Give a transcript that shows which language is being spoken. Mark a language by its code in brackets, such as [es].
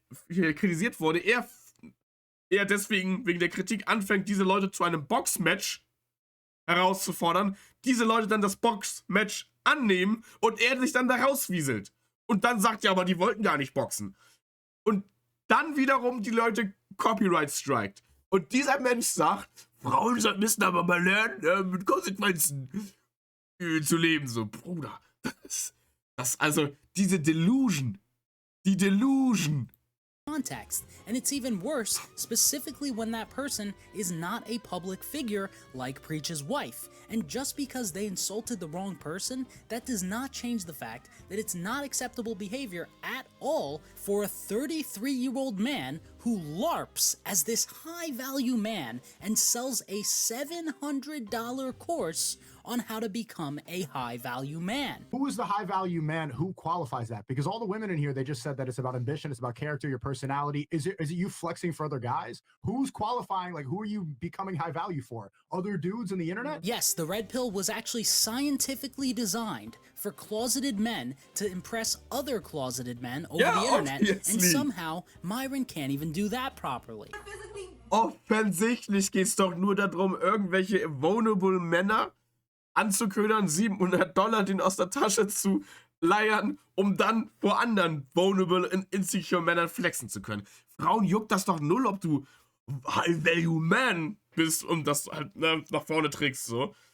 [de] kritisiert wurde, er deswegen wegen der Kritik anfängt, diese Leute zu einem Boxmatch herauszufordern, diese Leute dann das Boxmatch annehmen und er sich dann da rauswieselt. Und dann sagt er aber, die wollten gar nicht boxen. Und dann wiederum die Leute Copyright strikt. Und dieser Mensch sagt, Frauen müssen aber mal lernen, mit Konsequenzen zu leben. So, Bruder, also diese Delusion. Die Delusion. [en] Context, and it's even worse specifically when that person is not a public figure like Preach's wife. And just because they insulted the wrong person, that does not change the fact that it's not acceptable behavior at all for a 33-year-old man who LARPs as this high-value man and sells a $700 course on how to become a high-value man. Who is the high-value man? Who qualifies that? Because all the women in here, they just said that it's about ambition, it's about character, your personality. Is it you flexing for other guys? Who's qualifying? Like, who are you becoming high value for? Other dudes on the internet? Yes, the red pill was actually scientifically designed for closeted men to impress other closeted men over the internet, and somehow Myron can't even do that properly. [de] Offensichtlich geht's doch nur darum, irgendwelche vulnerable Männer anzuködern, $700 den aus der Tasche zu leiern, um dann vor anderen vulnerable und insecure Männern flexen zu können. Frauen juckt das doch null, ob du High-Value Man bist und das halt nach vorne trägst, so.